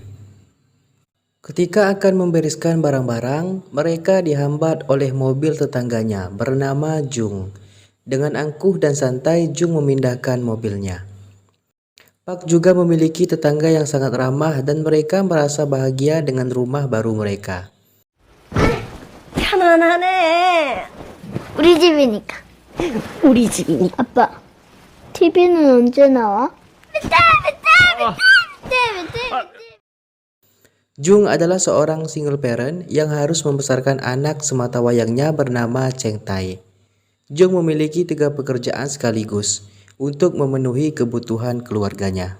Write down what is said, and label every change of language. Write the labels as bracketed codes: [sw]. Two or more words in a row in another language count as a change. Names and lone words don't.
[id] Ketika akan membereskan barang-barang, mereka dihambat oleh mobil tetangganya bernama Jung. Dengan angkuh dan santai, Jung memindahkan mobilnya. Park juga memiliki tetangga yang sangat ramah dan mereka merasa bahagia dengan rumah baru mereka. [ko] 편안하네. 우리 집이니까. 우리 집이니까. 아빠, TV는 언제 나와? [id] Jung adalah seorang single parent yang harus membesarkan anak semata wayangnya bernama Cheng Tai. Jung memiliki 3 pekerjaan sekaligus untuk memenuhi kebutuhan keluarganya.